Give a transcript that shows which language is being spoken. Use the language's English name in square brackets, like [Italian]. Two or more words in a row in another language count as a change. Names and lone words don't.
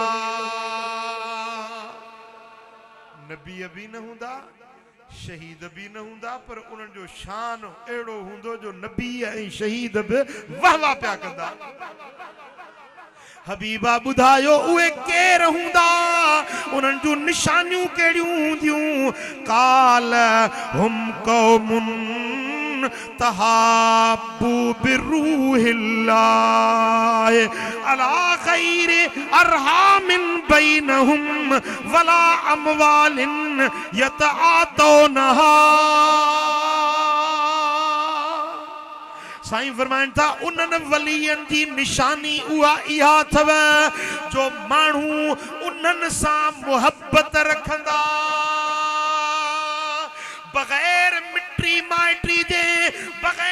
[Sindhi] नबी बि न हूंदा शहीद बि न हूंदा पर उन्हनि जो शान अहिड़ो हूंदो जो नबी ऐं शहीद बि वाह वाह पिया कंदा हबीबा ॿुधायो उहे केर हूंदा उन्हनि जूं निशानियूं कहिड़ियूं हूंदियूं [Arabic] قال هم قوم تحابوا بروح الله على غير أرحام بينهم ولا أموال يتعاطونها [Sindhi] साईं फरमाइनि था उन्हनि वलियनि जी निशानी उहा इहा अथव जो माण्हू उन्हनि सां मुहबत रखंदा बग़ैर मिट्री माइट्री जे